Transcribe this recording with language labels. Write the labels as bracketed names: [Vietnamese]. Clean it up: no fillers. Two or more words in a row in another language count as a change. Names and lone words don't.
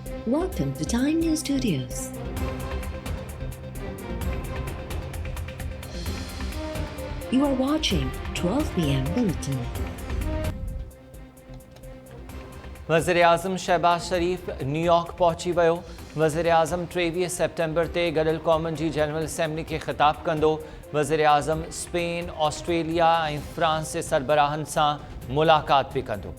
[English] Welcome to Time News Studios. You are watching 12 p.m. Bulletin. [Sindhi] वज़ीर-ए-आज़म शहबाज शरीफ न्यूयॉर्क पहुची वियो। वज़ीर-ए-आज़म 23 सेप्टेम्बर ते गॾियल क़ौमुनि जी जनरल असेंबली खे ख़िताब कंदो। वज़ीर-ए-आज़म स्पेन, ऑस्ट्रेलिया ऐं फ्रांस जे सरबराहनि सां मुलाक़ात बि कंदो।